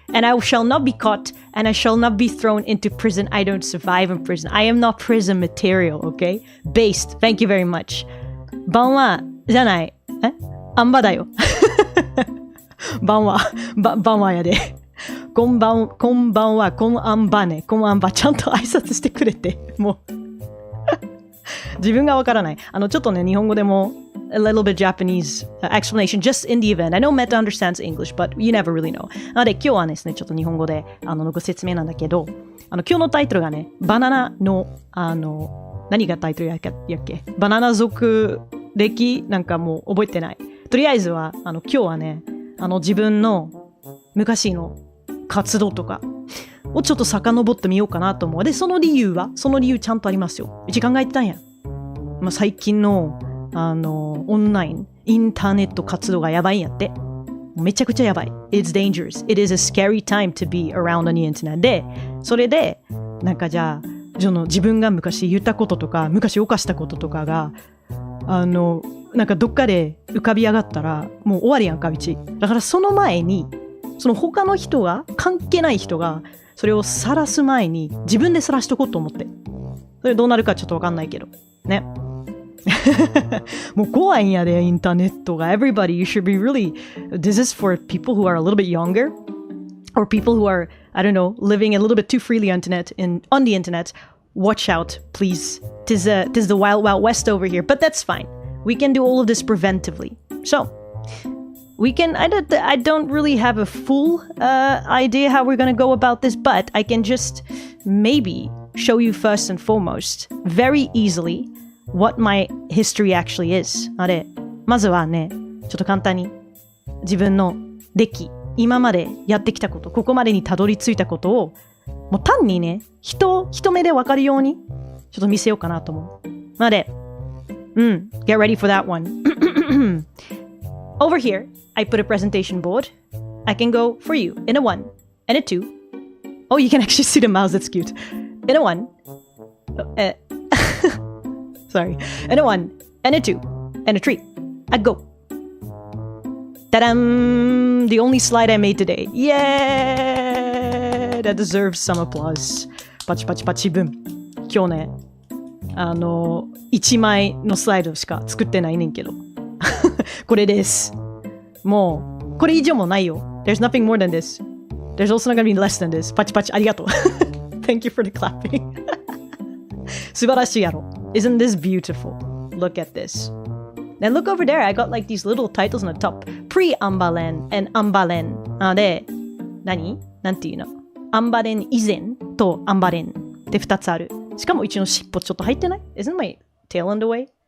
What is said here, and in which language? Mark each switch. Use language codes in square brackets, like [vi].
[en] And I shall not be caught, and I shall not be thrown into prison. I don't survive in prison. I am not prison material, okay? Based, thank you very much. Banwa, [ja] じゃない。Anba だよ。 Banwa, Banwa やで。こんばんは、こんあんばね、こんあんば、ちゃんと挨拶してくれて、もう。自分がわからない。ちょっとね、日本語でも、 [en] a little bit Japanese explanation, just in the event. I know Meta understands English, but you never really know. [ja] なので、今日はですね、ちょっと日本語で、ご説明なんだけど、今日のタイトルがね、バナナの、何がタイトルやっけバナナ族歴なんかもう覚えてない。とりあえずは、今日はね、自分の昔の活動とかをちょっと遡ってみようかなと思う。で、その理由ちゃんとありますよ。うち考えてたんや。まあ、最近の、オンライン、インターネット活動がやばいんやって。めちゃくちゃやばい。 [en] It's dangerous. It is a scary time to be around on the internet. [ja] で、それで、なんかじゃあ、自分が昔言ったこととか、昔犯したこととかが、なんかどっかで浮かび上がったら、もう終わりやんか、うち。だからその前に、その他の人が、関係ない人が、それを晒す前に、自分で晒しとこうと思って。それどうなるかちょっとわかんないけど。ね。もう怖いんやで、インターネットが。 [en] Everybody, you should be really... This is for people who are a little bit younger, or people who are, I don't know, living a little bit too freely on the internet. Watch out, please. Tis the wild, wild west over here, but that's fine. We can do all of this preventively. So, we can, I don't really have a full idea how we're gonna go about this, but I can just maybe show you first and foremost, very easily, what my history actually is. [ja] まずはね、ちょっと簡単に自分の歴、今までやってきたこと、ここまでにたどり着いたことを、もう単にね、一目でわかるように、ちょっと見せようかなと思う。 [en] get ready for that one. Over here, I put a presentation board. I can go for you in a 1 and a 2. Oh, you can actually see the mouse, that's cute. In a 1. Sorry. In a 1 and a 2 and a 3. I go. Ta-dam! The only slide I made today. Yeah! That deserves some applause. [ja] パチパチパチブン。今日ね、1枚のスライドしか作ってないねんけど。これです。もう、これ以上もないよ。 [en] There's nothing more than this. There's also not gonna be less than this. [ja] パチパチありがとう。 [en] Thank you for the clapping. [ja] 素晴らしいやろ。 [en] Isn't this beautiful? Look at this. Then look over there. I got like these little titles on the top. Pre-AnbaLen and AnbaLen. [ja] で、なんていうのAnbaLen以前とAnbaLenって2つある。しかもうちの尻尾ちょっと入ってない [en] ?Isn't my tail in the way?